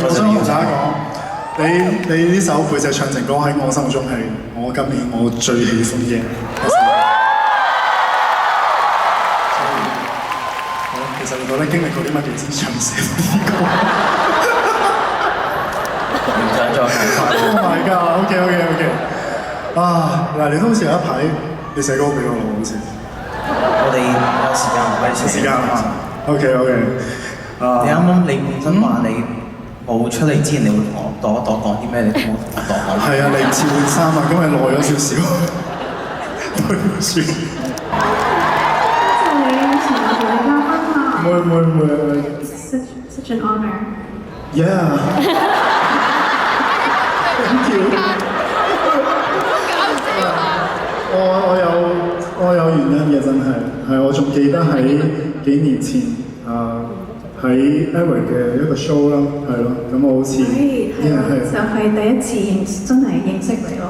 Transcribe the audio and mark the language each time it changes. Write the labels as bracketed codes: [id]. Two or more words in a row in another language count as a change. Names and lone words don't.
[yue] 我想同大家講，你呢首《背脊唱情歌》喺我心目中係我今年我最喜歡嘅。其實你覺得經歷過啲乜嘢先唱寫呢啲歌？唔想再睇翻。 [en] Oh my god！OK。 [yue] 啊，嗱，你都好似有一排你寫歌俾我喎，好似。我哋有時間，我哋時間啊。OK。你啱啱你本身話你冇出嚟之前，你會同我講啲咩？你同我講。係啊，嚟唔切換衫啊，今日耐咗少少。對唔住。唔會。 [en] Such an honor. Yeah. Thank you. [yue] 我有原因嘅，真係我仲記得喺幾年前喺 Eric 嘅一個 show 啦，係咯，咁我好似就係第一次真係認識你咯。